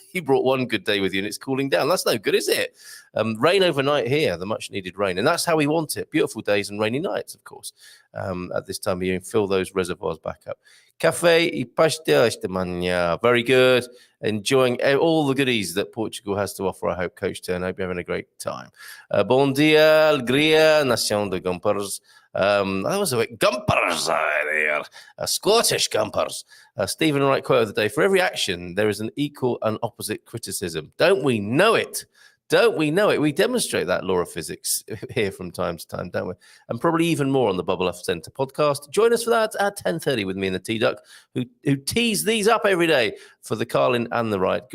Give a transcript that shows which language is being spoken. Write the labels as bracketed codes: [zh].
[en] You brought one good day with you, and it's cooling down. That's no good, is it? Rain overnight here, the much-needed rain. And that's how we want it. Beautiful days and rainy nights, of course, at this time of year, and fill those reservoirs back up. [pt] Café e pastéis de manhã. [en] Very good. Enjoying all the goodies that Portugal has to offer. I hope, Coach Turn. I hope you're having a great time. [pt] Bom dia, alegria, nação de Gumpers. [en] That was a bit Gumpers there. Scottish Gumpers. Stephen Wright quote of the day: for every action, there is an equal and opposite criticism. Don't we know it? Don't we know it? We demonstrate that law of physics here from time to time, don't we? And probably even more on the Bubble Up Centre podcast. Join us for that at 10:30 with me and the T-Duck, who tease these up every day for the Carlin and the Right.